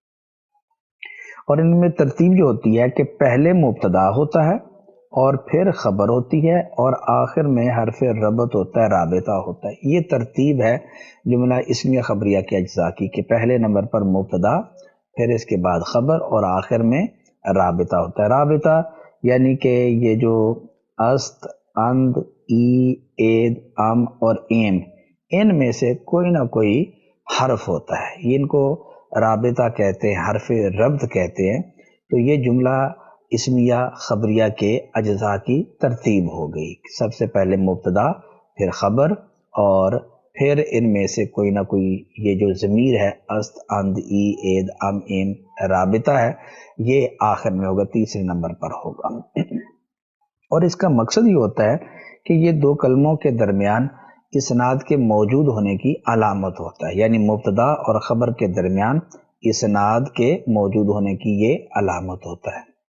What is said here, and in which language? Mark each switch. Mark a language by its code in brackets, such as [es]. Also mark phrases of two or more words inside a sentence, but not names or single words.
[ur] اور ان میں ترتیب جو ہوتی ہے کہ پہلے مبتدا ہوتا ہے اور پھر خبر ہوتی ہے، اور آخر میں حرف ربط ہوتا ہے، رابطہ ہوتا ہے۔ یہ ترتیب ہے جملہ اسمیہ خبریہ کے اجزاء کی، کہ پہلے نمبر پر مبتدا، پھر اس کے بعد خبر، اور آخر میں رابطہ ہوتا ہے۔ رابطہ یعنی کہ یہ جو [fa] است، اند، ای، اید، ام [ur] اور ایم، ان میں سے کوئی نہ کوئی حرف ہوتا ہے، ان کو رابطہ کہتے ہیں، حرف ربط کہتے ہیں۔ تو یہ جملہ اسمیہ خبریہ کے اجزاء کی ترتیب ہو گئی، سب سے پہلے مبتدا، پھر خبر، اور پھر ان میں سے کوئی نہ کوئی یہ جو ضمیر ہے، [fa] است، اند، ای، اید، ام، [ur] ایم، رابطہ ہے، یہ آخر میں ہوگا، تیسرے نمبر پر ہوگا۔ اور اس کا مقصد یہ ہوتا ہے کہ یہ دو کلموں کے درمیان اسناد کے موجود ہونے کی علامت ہوتا ہے، یعنی مبتدا اور خبر کے درمیان اسناد کے موجود ہونے کی یہ علامت ہوتا ہے۔